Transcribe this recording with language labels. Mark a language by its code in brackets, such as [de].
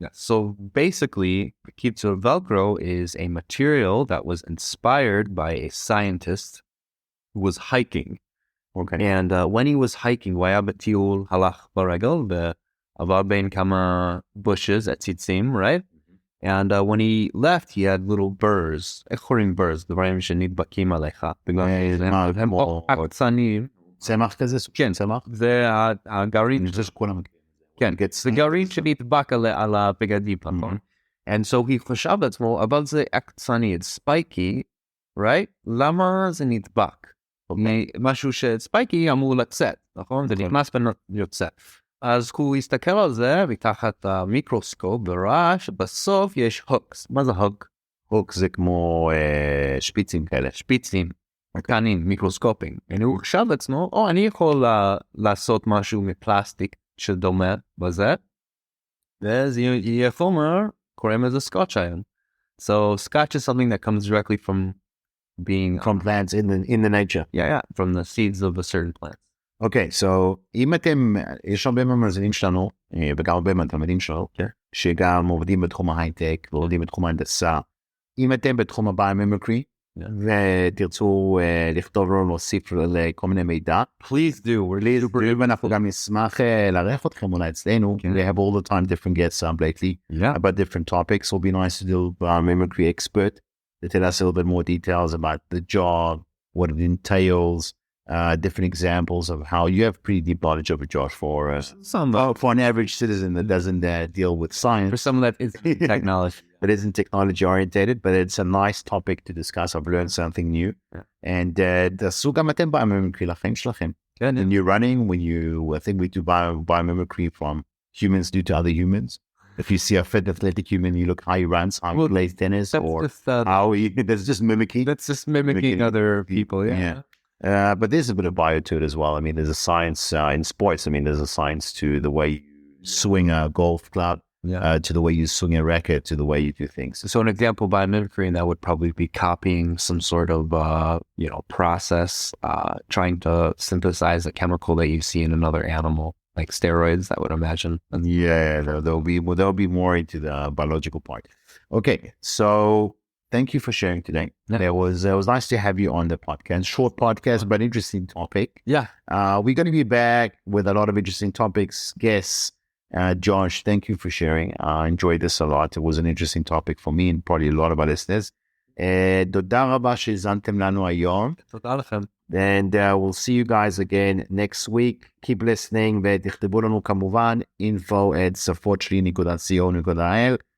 [en] So basically, Velcro is a material that was inspired by a scientist who was hiking. Okay. And when he was hiking, [he] והיה בטיול הלך ברגל ועבר בין כמה bushes at tzitzim, right? [en] And when he left, he had little burrs. [he] איך קוראים burrs? דברים שנדבקים עליך. הם עקצניים. צמח כזה? כן, צמח. זה הגרעין. זה שכולם... כן, זה גרעין שנדבק על הבגדים, נכון? [en] And so he [he] חשב לעצמו, אבל זה עקצני, [en] it's spiky, right? [he] למה זה נדבק? משהו שספייקי אמור לצאת, נכון? זה נכנס ויוצא. אז הוא הסתכל על זה מתחת המיקרוסקופ וראה שבסוף יש הוקס. מה זה הוק? הוק זה כמו שפיצים כאלה. שפיצים, קטנים, מיקרוסקופים. והוא חשב לעצמו, אני יכול לעשות משהו מפלסטיק שדומה בזה, ואז יהיה חומר, קוראים לזה סקוטש איון. [en] So scotch is something that comes directly from plants in the nature. Yeah, from the seeds of a certain plant. [he] Okay, so אם אתם, יש הרבה מהמאזינים שלנו, וגם הרבה מהתלמידים שלנו, שגם עובדים בתחום ההייטק, ועובדים בתחום ההנדסה. אם אתם בתחום הביומימיקרי, ותרצו לכתוב לנו, להוסיף לכל מיני מידע, [en] please do. [he] ואנחנו גם נשמח לארח אתכם אולי אצלנו. [en] We have all the time different guests lately about different topics. It'll be nice to do a biomimicry expert to tell us a little bit more details about the job, what it entails, different examples of how you have pretty deep knowledge of it, Josh, for an average citizen that doesn't deal with science. For someone that isn't technology. That isn't technology orientated, but it's a nice topic to discuss. I've learned something new. [he] And תעשו גם אתם biomimicry לחיים שלכם. [en] When you're running, I think we do biomimicry from humans do to other humans. If you see a fit athletic human, you look how he runs, how he plays tennis, or how he... That's just mimicking. That's just mimicking other people, yeah. But there's a bit of bio to it as well. I mean, there's a science in sports. I mean, there's a science to the way you swing a golf club. to the way you swing a racket, to the way you do things. So an example by mimicry, that would probably be copying some sort of, process, trying to synthesize a chemical that you see in another animal, like steroids, I would imagine. Yeah, there'll be more into the biological part. Okay, so thank you for sharing today. Yeah. It was nice to have you on the podcast. Short podcast, but interesting topic. Yeah. We're going to be back with a lot of interesting topics, guests. Josh, thank you for sharing. I enjoyed this a lot. It was an interesting topic for me and probably a lot of our listeners. [he] תודה רבה שהזנתם לנו היום. תודה לכם. [en] And we'll see you guys again next week. Keep listening [he] ותכתבו לנו כמובן info@שפות-שלי.co.il.